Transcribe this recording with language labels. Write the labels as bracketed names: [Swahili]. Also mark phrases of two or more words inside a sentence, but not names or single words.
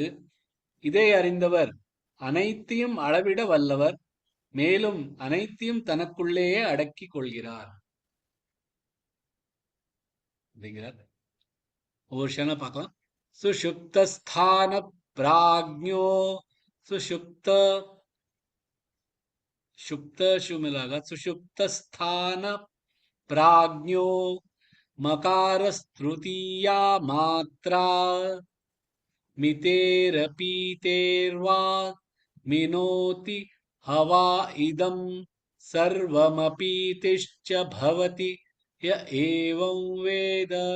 [Tamil] இதை அறிந்தவர் அனைத்தையும் அளவிட வல்லவர், மேலும் அனைத்தையும் தனக்குள்ளேயே அடக்கி கொள்கிறார் அப்படிங்கிறார். ஒவ்வொரு ஷனா பார்க்கலாம். [Sanskrit] सुषुप्तस्थान प्राज्ञो, सुषुप्त शुमिलागा, सुषुप्तस्थान प्राज्ञो मकारस्तृतीया मात्रा मितेरपीतेर्वा मिनोति हवा इदं सर्वमपीतिश्च भवति य एवं वेद.